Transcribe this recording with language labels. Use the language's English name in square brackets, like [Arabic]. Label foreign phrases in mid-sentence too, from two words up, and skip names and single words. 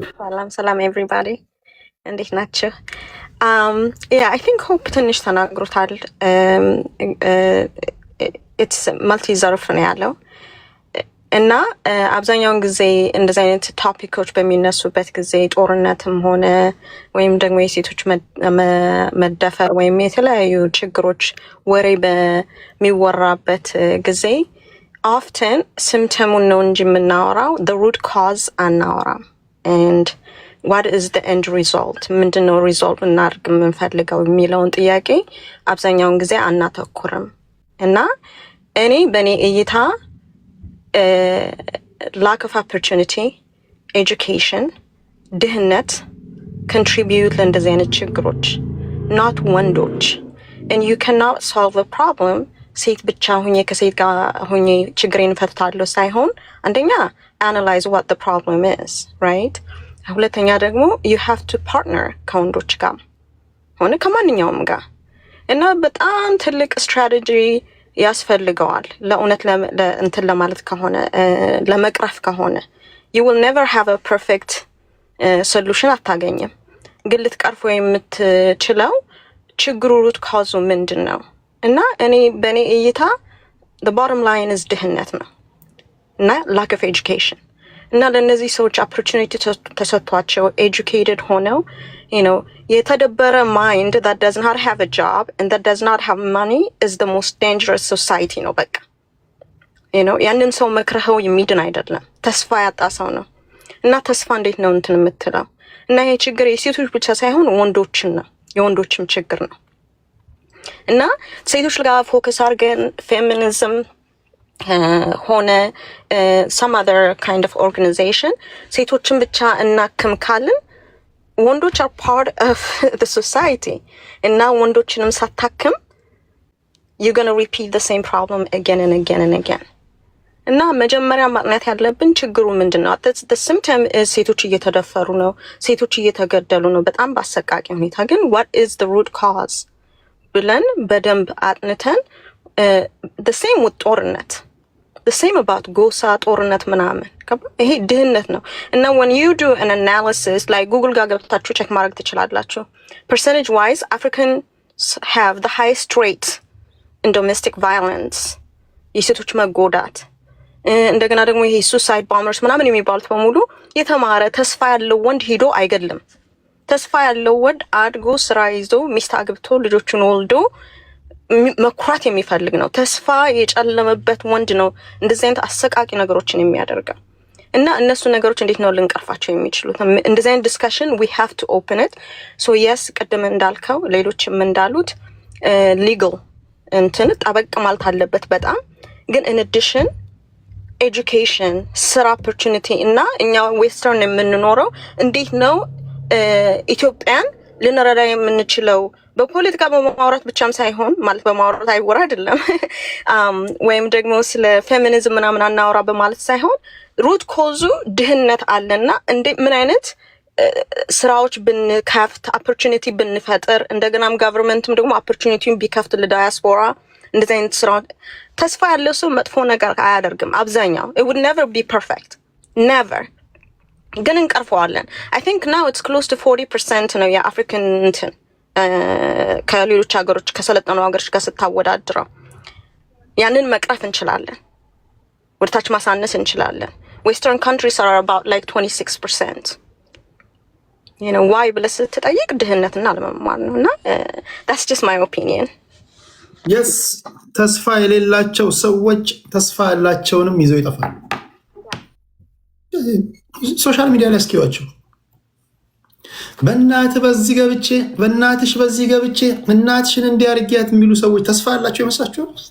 [Amharic] ሰላም ኤቭሪባዲ፣ እንዴት ናችሁ? [English] I think [Amharic] ሆፕ ትንሽ ተናግሮታል። [English] it's multi [Amharic] ዘርፍ ነው ያለው እና አብዛኛውን ጊዜ እንደዚህ አይነት ቶፒኮች በሚነሱበት ጊዜ ጦርነትም ሆነ ወይም ደግሞ የሴቶች መደፈር ወይም የተለያዩ ችግሮች ወሬ በሚወራበት ጊዜ ኦፍተን ሲምፕተሙን ነው እንጂ የምናወራው [English] the root cause [Amharic] አናወራም። [English] and what is the end result [Amharic] ምንድነው ሪዞልቭ እናድርግ የምንፈልገው የሚለውን ጥያቄ አብዛኛውን ጊዜ አናተኩርም። እና እኔ በእኔ እይታ [English] lack of opportunity, education, [Amharic] ድህነት contribute ለእንደዚህ አይነት ችግሮች not ወንዶች። [English] and you cannot solve a problem [Amharic] ሴት ብቻ ሁኜ ከሴት ጋር ሁኜ ችግሬን ፈታለሁ ሳይሆን አንደኛ [English] analyze what the problem is, right? [Amharic] ሁለተኛ ደግሞ [English] you have to partner [Amharic] ከወንዶች ጋር ሆነ ከማንኛውም ጋር እና በጣም ትልቅ ስትራቴጂ ያስፈልገዋል ለእውነት እንትን ለማለት ከሆነ ለመቅረፍ ከሆነ [English] you will never have a perfect solution [Amharic] አታገኝም። ግን ልትቀርፎ የምትችለው ችግሩ ሩት ካዙ ምንድን ነው? እና እኔ በእኔ እይታ [English] the bottom line is [Amharic] ድህነት ነው እና [English] lack of education። [Amharic] እና ለእነዚህ ሰዎች opportunity ተሰጥቷቸው educated ሆነው የተደበረ [English] mind that does not have a job and that does not have money is the most dangerous society [Amharic] ነው በቃ ያንን ሰው መክረኸው የሚድን አይደለም፣ ተስፋ ያጣ ሰው ነው። እና ተስፋ እንዴት ነው እንትን የምትለው? እና ይሄ ችግር የሴቶች ብቻ ሳይሆን ወንዶችን ነው፣ የወንዶችም ችግር ነው። እና ሴቶች ጋር ፎከስ አድርገን ፌሚኒዝም ሆነ [English] some other kind of organization [Amharic] ሴቶችን ብቻ እናክም ካልን ወንዶች [English] are part of the society [Amharic] እና ወንዶችንም ሳታክም [English] you're going to repeat the same problem again and again and again። [Amharic] እና መጀመሪያ ማጥናት ያለብን ችግሩ ምንድነው? [English] the symptom is [Amharic] ሴቶች እየተደፈሩ ነው፣ ሴቶች እየተገደሉ ነው በጣም በአሰቃቂ ሁኔታ። ግን [English] what is the root cause [Amharic] ብለን በደንብ አጥንተን [English] the same with [Amharic] ጦርነት [English] the same about [Amharic] ጎሳ ጦርነት ምናምን ይሄ ድህነት ነው። እና [English] when you do an analysis like Google [Amharic] ጋር ገብታችሁ ቼክ ማድረግ ትችላላችሁ። [English] percentage wise Africans have the highest rate in domestic violence [Amharic] የሴቶች መጎዳት። እንደገና ደግሞ ይሄ [English] suicide bombers [Amharic] ምናምን የሚባሉት በሙሉ የተማረ ተስፋ ያለው ወንድ ሄዶ አይገድልም። ተስፋ ያለው ወንድ አድጎ ስራ ይዞ ሚስት አግብቶ ልጆቹን ወልዶ መኩራት የሚፈልግ ነው። ተስፋ የጨለመበት ወንድ ነው እንደዚህ አይነት አሰቃቂ ነገሮችን የሚያደርገው። እና እነሱ ነገሮች እንዴት ነው ልንቀርፋቸው የሚችሉት? እንደዚህ አይነት ዲስከሽን [English] we have to open it. so yes [Amharic] ቅድም እንዳልከው ሌሎችም እንዳሉት legal እንትን ጠበቅ ማለት አለበት በጣም። ግን [English] in addition [Amharic] education፣ ስራ opportunity እና እኛ ዌስተርን የምንኖረው እንዴት ነው ኢትዮጵያን ልንረዳ የምንችለው? በፖለቲካ በማውራት ብቻም ሳይሆን ማለት በማውራት አይወራ አይደለም ወይም ደግሞ ስለ ፌሚኒዝም ምናምን አናወራ በማለት ሳይሆን ሩት ኮዙ ድህነት አለና ምን አይነት ስራዎች ብንከፍት opportunity ብንፈጥር እንደገናም governmentም ደግሞ opportunityን ቢከፍት ለዳያስፖራ እንደዚህ አይነት ስራ ተስፋ ያለው ሰው መጥፎ ነገር አያደርግም። አብዛኛው [English] it would never be perfect, never። [Amharic] ግን እንቀርፈዋለን። [English] I think now it's close to 40% [Amharic] ነው የአፍሪካን እንትን ከሌሎች ሀገሮች ከሰለጠኑ ሀገሮች ጋር ስታወዳድረው ያንን መቅረፍ እንችላለን፣ ወደታች ማሳነስ እንችላለን። [English] western countries are about like 26%. [Amharic] ዋይ ብለህ ስትጠይቅ ድህነትና አለመማር ነው። እና [English] that's just my opinion. [Amharic] የስ ተስፋ የሌላቸው ሰዎች ተስፋ ያላቸውንም ይዘው ይጠፋሉ። [English] social media [Amharic] ላይ እስኪዋቸው በእናትህ በዚህ ገብቼ በእናትሽ በዚህ ገብቼ እናትሽን እንዲያርጊያት የሚሉ ሰዎች ተስፋ ያላቸው ይመስላችኋል?